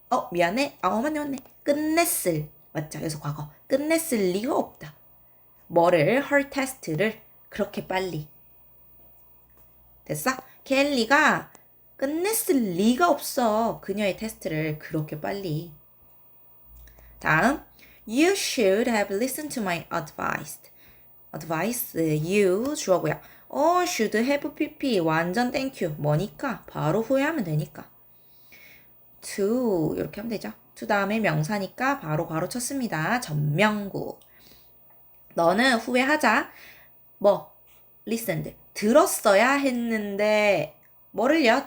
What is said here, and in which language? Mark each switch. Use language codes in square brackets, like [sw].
[ko] 미안해. 맞네. 끝냈을. 맞죠? 그래서 과거. 끝냈을 리가 없다. 뭐를? her test를 그렇게 빨리. 됐어? 켈리가 끝냈을 리가 없어. 그녀의 테스트를 그렇게 빨리. 다음. [en] You should have listened to my advice. [ko] you 주어고요. should have pp 완전 땡큐. 뭐니까? 바로 후회하면 되니까. to 이렇게 하면 되죠. to 다음에 명사니까 바로 괄호 쳤습니다. 전명구. 너는 후회하자. listened. 들었어야 했는데 뭐를요?